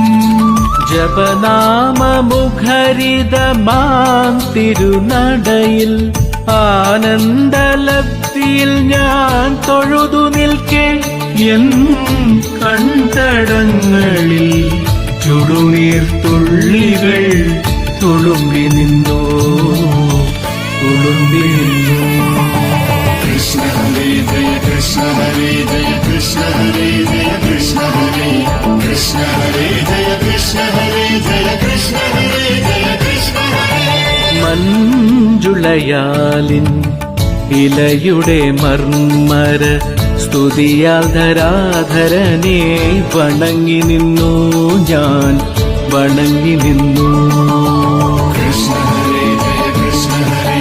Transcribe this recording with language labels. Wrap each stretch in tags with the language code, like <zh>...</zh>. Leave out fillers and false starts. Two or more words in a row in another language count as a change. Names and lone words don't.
<ml>ജപനാമമുഖരിതമാം തിരുനടയിൽ ആനന്ദലബ്ധിയിൽ ഞാൻ തൊഴുതു നിൽക്കെ എൻ കണ്ടടങ്ങളിൽ ചുടുനീർത്തുള്ളികൾ തുളുമ്പി നിന്നു തുളുമ്പി നിന്നു.</ml> <sa>Krishna Hare Jaya Krishna Hare Jaya Krishna Hare Jaya Krishna Hare Krishna Hare Jaya Krishna Hare Jaya Krishna Hare Jaya Krishna Hare.</sa> <ml>മഞ്ജുളയാലിൻ ഇലയുടെ മർമ്മര സ്തുതിയാൽ ധരാധരനെ വണങ്ങി നിന്നു ഞാൻ വണങ്ങി നിന്നു.</ml> <sa>Krishna Hare Jaya Krishna Hare.</sa>